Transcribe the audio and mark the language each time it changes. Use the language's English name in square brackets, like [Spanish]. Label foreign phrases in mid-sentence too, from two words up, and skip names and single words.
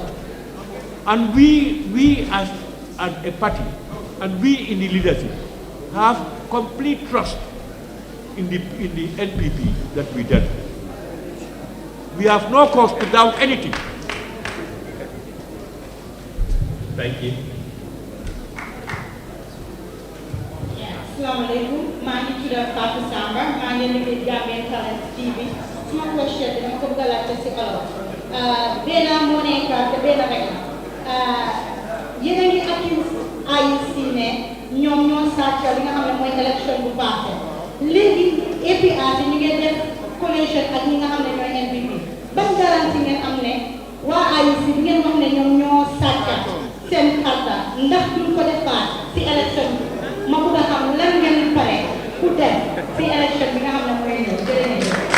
[English] And we as a party, and we in the leadership, have complete trust in the NPP that we did. We have no cause to doubt anything. Thank you. [Arabic] السلام عليكم. [English] My name is Fatou Samba. My name is Gambian Talent TV. [Wolof] suma question bi dama ko bëgg a laajte si olof benn moo nekk te benn rek la yéen a ngi accuse IEC ne ñoom ñoo sàcc li nga xam ne mooy élection bu passé léegi APRC ñu ngi def coalition ak ñi nga xam ne ñooy NPP ban garantie ngeen am ne waa IEC bi ngeen wax ne ñoom ñoo sàcc seen karta ndax duñ ko defaat si élection bi ma bëgg a xam lan ngeen pare pour dem si élection bi nga xam ne mooy ñëw jërëjëf.